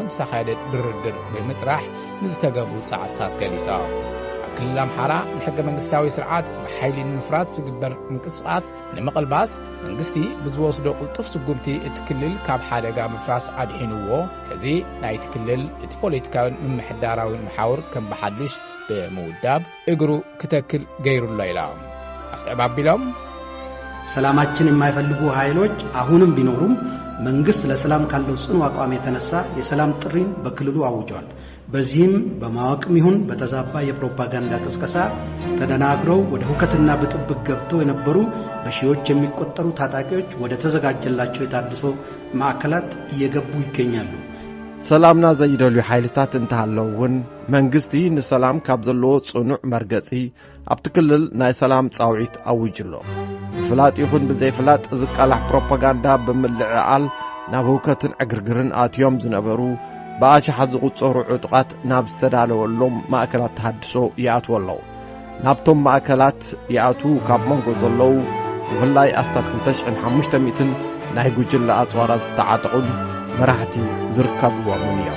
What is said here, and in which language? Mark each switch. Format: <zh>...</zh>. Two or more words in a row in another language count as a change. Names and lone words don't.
<ti>ዝተኻየደ ድርድር ብምጽራሕ ንዝተገብሩ ጻዕርታት ገሊጻ ኣብ ክልል አምሃራ ንሕገ መንግስታዊ ስርዓት ብሓይሊ ንምፍራስ ዝግበር ምንቅስቓስ ንምቕልባስ መንግስቲ ብዝወስዶ ቁልጡፍ ስጉምቲ እቲ ክልል ካብ ሓደጋ ምፍራስ ኣድሒንዎ ሕዚ ናይቲ ክልል እቲ ፖለቲካውን ምምሕዳራውን መሓውር ከም ብሓዱሽ በመውዳብ እግሩ ክተክል ገይሩሎ ኢላ አስዕብ አቢሎም</ti> <am>ሰላማችን የማይፈልጉ ኃይሎች አሁንም ቢኖሩም መንግስት ለሰላም ካለው ጽኑ አቋም የተነሳ የሰላም ጥሪን በክልሉ አውጇል። በዚህም በማወቅም ይሁን በተዛባ የፕሮፓጋንዳ ቅስቀሳ ተደናግረው ወደ ሁከትና ብጥብጥ ገብተው የነበሩ በሺዎች የሚቆጠሩ ታጣቂዎች ወደ ተዘጋጀላቸው የታድሶ ማዕከላት እየገቡ ይገኛሉ።</am> <ti>ሰላምና ዘይደልዩ ኃይልታት እንተሃለውን መንግስቲ ንሰላም ካብ ዘለዎ ጽኑዕ መርገጺ ኣብቲ ክልል ናይ ሰላም ጻውዒት ኣውጅሎ ፍላጥ ይኹን ብዘይፍላጥ ዝቃላሕ ፕሮፓጋንዳ ብምልዕዓል ናብ ህውከትን ዕግርግርን ኣትዮም ዝነበሩ ብኣሽሓት ዝቝጸሩ ዕጡቓት ናብ ዝተዳለወሎም ማእከላት ተሃድሶ ይኣትዉ ኣለዉ። ናብቶም ማእከላት ይኣቱ ካብ መንጎ ዘለዉ ብፍላይ ኣስታት 2500 ናይ ጉጅለ ኣጽዋራት ዝተዓጠቑን መራሕቲ ዝርከብዎምን እዮም።</ti>